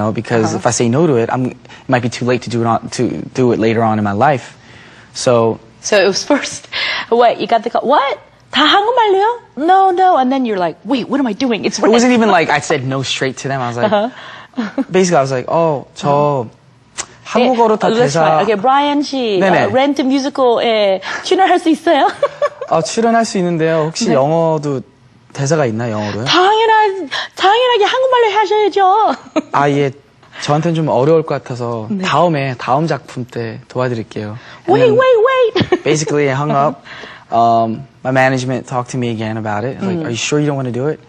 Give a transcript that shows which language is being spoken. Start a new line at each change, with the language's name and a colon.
English: Because if I say no to it, it might be too late to do it later on in my life. So So it was first, what, you got the call, what?
Korean: 다 한국말로요? No.
English: And then you're like, wait, what am I doing? It's it wasn't even like I said no straight to them. I was like, basically I was like,
Korean: 저 한국어로 다
English: Let's try.
Korean: 대사 Okay, 브라이언 씨, 네네. 렌트 뮤지컬에 출연할 수 있어요? 출연할 수 있는데요. 혹시 영어도 대사가 있나 영어로요? 당연하게 한국말로 하셔야죠. 예. 저한테는 좀 어려울 것 같아서 다음 작품 때 도와드릴게요.
English: And Wait. then basically I hung up. My management talked to me again about it. I was like, are you sure you don't want to do it?